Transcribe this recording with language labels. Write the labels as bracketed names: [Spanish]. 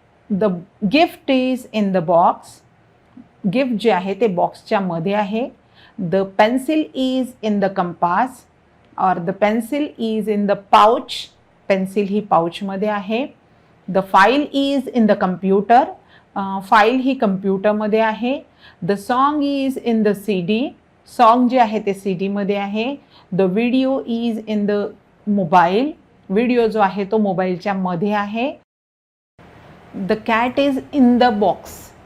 [English] The gift is in the box. [Marathi] Gift जे आहे ते बॉक्सच्या मध्ये आहे. [English] The pencil is in the compass, और the pencil is in the pouch. [Marathi] Pencil ही पाउचमध्ये आहे. [English] The file is in the computer. [Marathi] File ही कम्प्युटरमध्ये आहे. [English] The song is in the CD. [Marathi] Song जे आहे ते CD मध्ये आहे. [English] The video is in the mobile. [Marathi] Video जो आहे तो मोबाईलच्या मध्ये आहे. [English] The cat is in the box.